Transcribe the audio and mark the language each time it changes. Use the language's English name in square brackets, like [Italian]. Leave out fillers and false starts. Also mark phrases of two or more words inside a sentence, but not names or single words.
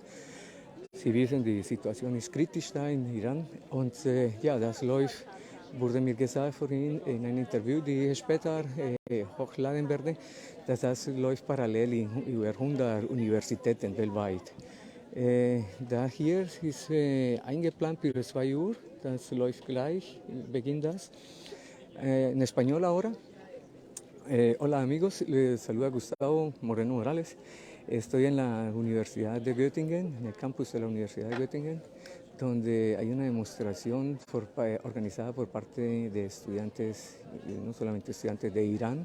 [German] Sie wissen, die Situation ist kritisch da in Iran und ja, das läuft, wurde mir gesagt vorhin in einem Interview, die ich später hochladen werde, dass das läuft parallel in über 100 Universitäten weltweit. Da hier ist eingeplant für 2 Uhr, das läuft gleich, beginnt das. [Spanish] En español ahora. Hola amigos, les saluda Gustavo Moreno Morales. Estoy en la Universidad de Göttingen, en el campus de la Universidad de Göttingen, donde hay una demostración organizada por parte de estudiantes, no solamente estudiantes de Irán.